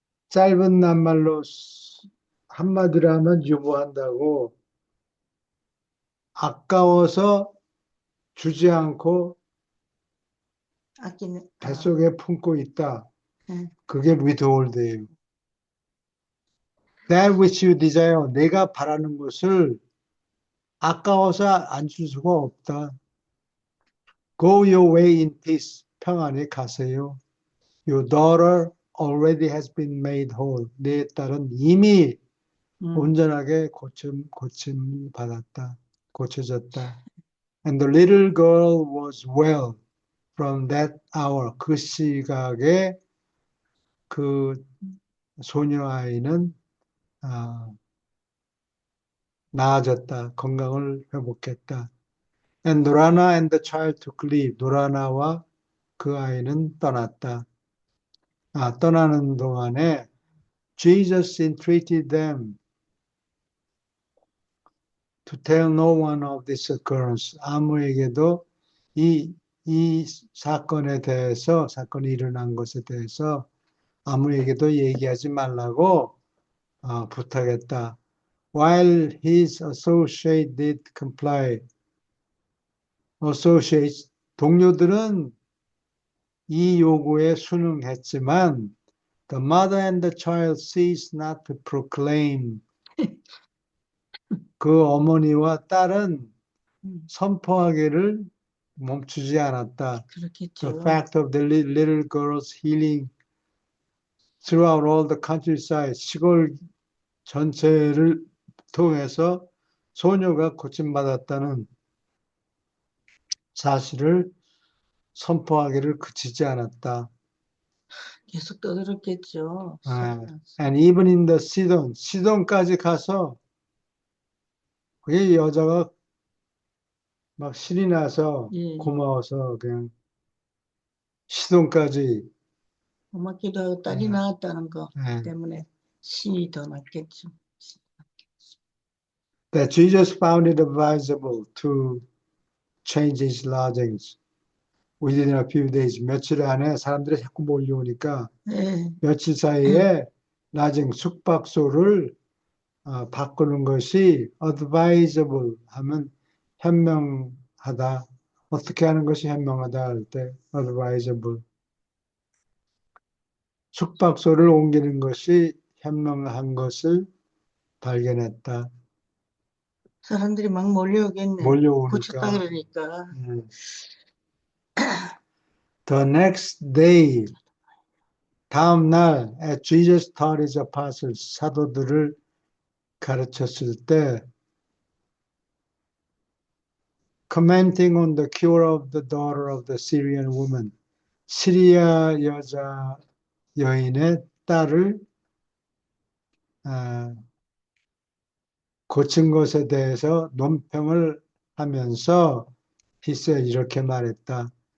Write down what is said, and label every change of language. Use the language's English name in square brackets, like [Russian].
[Korean] 짧은 낱말로 한마디로 하면 유보한다고 아까워서 주지 않고 아끼는, 뱃속에 품고 있다. 예. 그게 withhold예요. [English] That which you desire, [Korean] 내가 바라는 것을 아까워서 안 줄 수가 없다. [English] Go your way in peace, [Korean] 평안히 가세요. [English] Your daughter already has been made whole. [Korean] 내 딸은 이미 온전하게 고침 받았다. 고쳐졌다. [English] And the little girl was well from that hour. [Korean] 그 시각에 그 소녀 아이는 나아졌다. 건강을 회복했다. [English] And Norana and the child took leave. [Korean] 노라나와 그 아이는 떠났다. 떠나는 동안에 [English] Jesus entreated them to tell no one of this occurrence. [Korean] 아무에게도 이 사건에 대해서, 사건이 일어난 것에 대해서 아무에게도 얘기하지 말라고 부탁했다. [English] While his associate did comply. associates, [Korean] 동료들은 이 요구에 순응했지만 [English] the mother and the child ceased not to proclaim. [Korean] 그 어머니와 딸은 선포하기를 멈추지 않았다. [English] The [Korean] 그렇겠죠. [English] fact of the little girl's healing throughout all the countryside, [Korean] 시골 전체를 통해서 소녀가 고침받았다는 사실을 선포하기를 그치지 않았다. 계속 떠들었겠죠. [English] And even in the [Korean] 시돈까지 가서 그게 여자가 막 신이 나서 예. 고마워서 그냥 시돈까지 엄마 기도하고 딸이 네. 낳았다는 거 예. 때문에 신이 더 낫겠죠. [English] That Jesus found it advisable to change his lodgings within a few days. [Korean] 며칠 안에 사람들이 자꾸 몰려오니까 네. 며칠 사이에 lodging 숙박소를 바꾸는 것이 advisable 하면 현명하다. 어떻게 하는 것이 현명하다 할 때 advisable. 숙박소를 옮기는 것이 현명한 것을 발견했다. 사람들이 막 몰려오겠네. 고쳤다 몰려오니까. 그러니까. [English] The next day, [Korean] 다음 날, [English] as Jesus taught his apostles, [Korean] 사도들을 가르쳤을 때, [English] commenting on the cure of the daughter of the Syrian woman, [Korean] 시리아 여자 여인의 딸을 고친 것에 대해서 논평을 하면서 [English] he said [Korean] 이렇게 말했다.